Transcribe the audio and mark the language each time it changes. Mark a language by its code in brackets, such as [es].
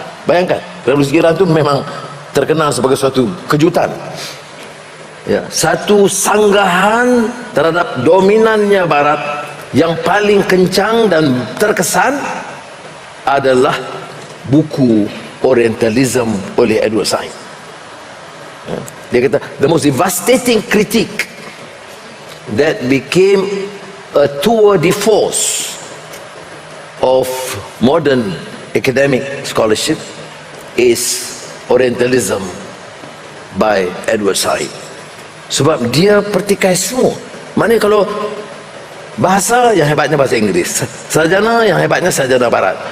[ms] Bayangkan, revolusi Iran itu memang terkenal sebagai suatu kejutan, ya, satu sanggahan terhadap dominannya Barat. Yang paling kencang dan terkesan adalah buku Orientalism oleh Edward Said. Dia kata [en] the most devastating critique that became a tour de force of modern academic scholarship is Orientalism by Edward Said. [ms] Sebab dia pertikai semua. Maknanya kalau bahasa yang hebatnya bahasa Inggris, sarjana yang hebatnya sarjana Barat.